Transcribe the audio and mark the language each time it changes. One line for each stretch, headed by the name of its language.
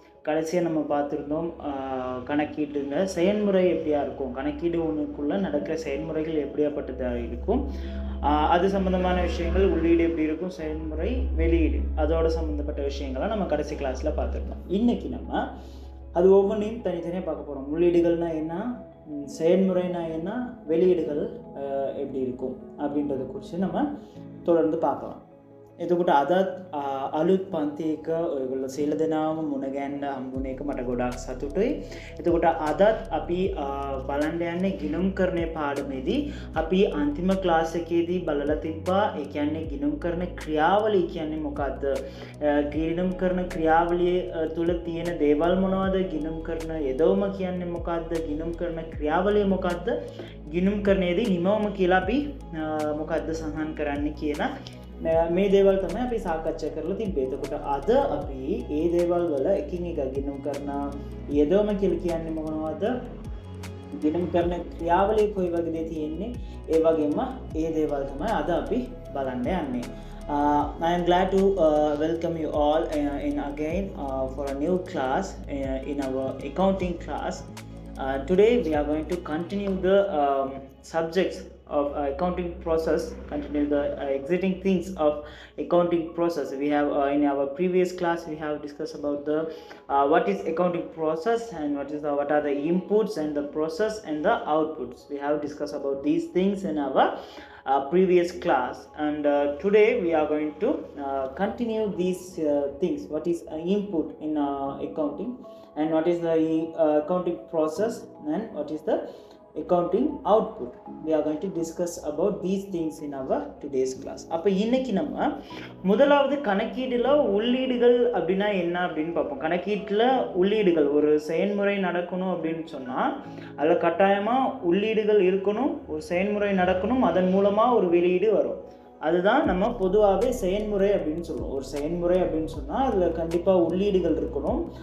Tamil: கடைசியாக நம்ம பார்த்துருந்தோம், கணக்கீட்டுங்க செயல்முறை எப்படியா இருக்கும், கணக்கீடு ஒன்றுக்குள்ளே நடக்கிற செயல்முறைகள் எப்படியாப்பட்டதாக இருக்கும், அது சம்மந்தமான விஷயங்கள், உள்ளீடு எப்படி இருக்கும், செயல்முறை, வெளியீடு, அதோட சம்மந்தப்பட்ட விஷயங்களை நம்ம கடைசி கிளாஸில் பார்த்துருக்கோம். இன்றைக்கி நம்ம அது ஒவ்வொன்றையும் தனித்தனியாக பார்க்க போகிறோம். உள்ளீடுகள்னா என்ன, செயல்முறைனா என்ன, வெளியீடுகள் எப்படி இருக்கும் அப்படின்றத குறித்து நம்ம தொடர்ந்து பார்க்கலாம்.
Sinhala: එතකොට අදත් අලුත් පන්තියක ඔයගොල්ලෝ සියලු දෙනාම මුණ ගැහෙන්න හම්බුන එක මට ගොඩාක් සතුටුයි. එතකොට අදත් අපි බලන්න යන්නේ ගිණුම්කරණයේ පාඩමේදී අපි අන්තිම ක්ලාස් එකේදී බලලා තිබ්බා. ඒ කියන්නේ ගිණුම්කරණ ක්‍රියාවලිය කියන්නේ මොකක්ද? ගිණුම්කරණ ක්‍රියාවලිය තුල තියෙන දේවල් මොනවද? ගිණුම්කරණ යෙදවම කියන්නේ මොකක්ද? ගිණුම්කරණ ක්‍රියාවලිය මොකක්ද? ගිණුම්කරණයේදී නිමවම කියලා අපි මොකක්ද සඳහන් කරන්නේ කියලා මේ දේවල් තමයි අපි සාකච්ඡා කරලා තිබ්බේ. එතකොට අද අපි ඒ දේවල් වල එකින් එක ගිණුම් කරන යෙදවම කියලා කියන්නේ මොනවද? ගිණුම් කරන ක්‍රියාවලිය කොයි වගේද තියෙන්නේ? ඒ වගේම ඒ දේවල් තමයි අද අපි බලන්න යන්නේ.
English: I am glad to welcome you all in again for a new class in our accounting class. Today we are going to continue the subjects of accounting process, continue the exiting things of accounting process. We have in our previous class we have discussed about the what is accounting process and what are the inputs and the process and the outputs. We have discussed about these things in our previous class, and today we are going to continue these things. What is input in accounting, and what is the accounting process, and what is the accounting output. We are going to discuss about these things in our today's class.
Tamil: அப்போ இன்னைக்கு நம்ம முதலாவது கணக்கீடுல உள்ளீடுகள் அப்படின்னா என்ன அப்படின்னு பார்ப்போம். கணக்கீட்டில் உள்ளீடுகள், ஒரு செயல்முறை நடக்கணும் அப்படின்னு சொன்னால் அதில் கட்டாயமாக உள்ளீடுகள் இருக்கணும், ஒரு செயல்முறை நடக்கணும், அதன் மூலமாக ஒரு வெளியீடு வரும். அதுதான் நம்ம பொதுவாகவே செயல்முறை அப்படின்னு சொல்லுவோம். ஒரு செயல்முறை அப்படின்னு சொன்னால் அதில் கண்டிப்பாக உள்ளீடுகள் இருக்கணும்.